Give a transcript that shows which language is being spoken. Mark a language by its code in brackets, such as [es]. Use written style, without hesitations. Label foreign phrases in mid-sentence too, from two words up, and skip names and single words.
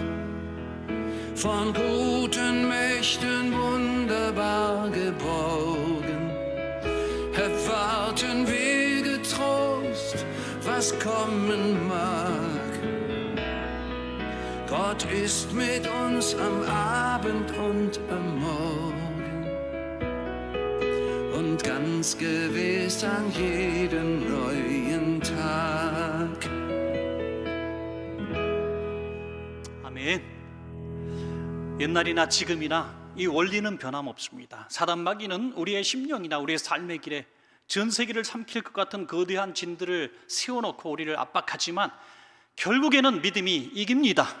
[de] Von guten Mächten wunderbar geborgen, erwarten wir getrost, was kommen mag. Gott ist mit uns am Abend und am Morgen und ganz gewiss an jedem neuen Tag. [ko] 아멘. 옛날이나 지금이나 이 원리는 변함없습니다. 사단 마귀는 우리의 심령이나 우리의 삶의 길에 전 세계를 삼킬 것 같은 거대한 진들을 세워놓고 우리를 압박하지만 결국에는 믿음이 이깁니다.